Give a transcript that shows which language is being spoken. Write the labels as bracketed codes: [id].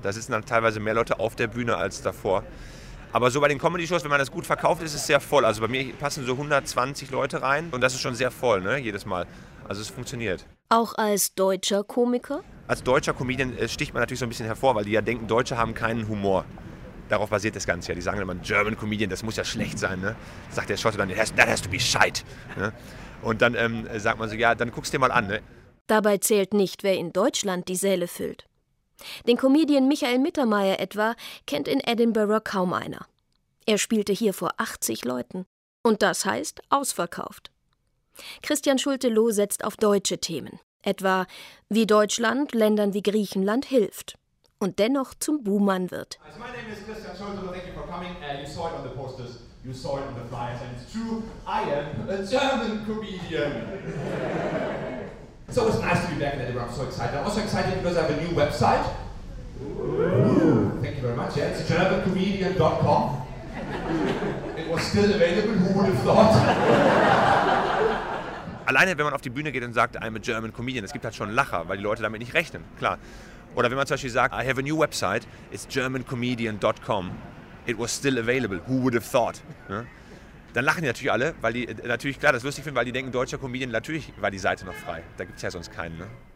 [de] Da sitzen dann teilweise mehr Leute auf der Bühne als davor. Aber so bei den Comedy-Shows, wenn man das gut verkauft, ist es sehr voll. Also bei mir passen so 120 Leute rein und das ist schon sehr voll, ne? Jedes Mal. Also es funktioniert. Auch als deutscher Komiker? Als deutscher Comedian sticht man natürlich so ein bisschen hervor, weil die ja denken, Deutsche haben keinen Humor. Darauf basiert das Ganze ja. Die sagen immer, [en] German Comedian, [de] das muss ja schlecht sein. Ne? Sagt der Schotte dann, [en] that has to be shite. [de] Ne? Und dann sagt man so, ja, dann guckst du dir mal an. Ne? Dabei zählt nicht, wer in Deutschland die Säle füllt. Den Comedian Michael Mittermeier etwa kennt in Edinburgh kaum einer. Er spielte hier vor 80 Leuten. Und das heißt ausverkauft. Christian Schulte-Loh setzt auf deutsche Themen, etwa wie Deutschland Ländern wie Griechenland hilft und dennoch zum Buhmann wird. Also mein Name ist Christian Schulte-Loh, [en] thank you for coming. You saw it on the posters, you saw it on the flyers, and it's true, I am a German comedian. So it's nice to be back in Edinburgh, I'm so excited. I'm also excited because I have a new website. Ooh, thank you very much, yeah, it's germancomedian.com. It was still available, who would have thought? [de] Alleine, wenn man auf die Bühne geht und sagt, [en] I'm a German comedian, [de] es gibt halt schon Lacher, weil die Leute damit nicht rechnen, klar. Oder wenn man zum Beispiel sagt, [en] I have a new website, it's germancomedian.com, it was still available, who would have thought? [de] Ja? Dann lachen die natürlich alle, weil die natürlich, klar, das lustig finden, weil die denken, deutscher Comedian, natürlich war die Seite noch frei. Da gibt es ja sonst keinen. Ne?